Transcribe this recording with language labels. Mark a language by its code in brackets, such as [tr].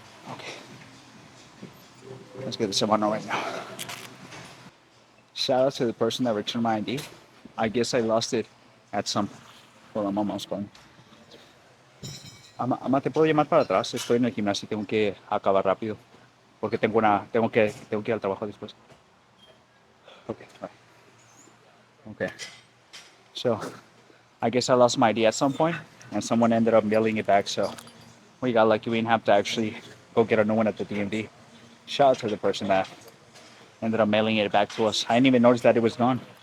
[en] Okay, let's get this on right now. Shout out to the person that returned my ID. I guess I lost it at some. Hold on, almost going. [es] Ama, te puedo llamar para atrás. Estoy en el gimnasio y tengo que acabar rápido. Porque tengo que ir al trabajo después. [en] Okay, all right. Okay. So, I guess I lost my ID at some point, and someone ended up mailing it back. So, we got lucky. We didn't have to actually go get a new one at the DMV. Shout out to the person that ended up mailing it back to us. I didn't even notice that it was gone.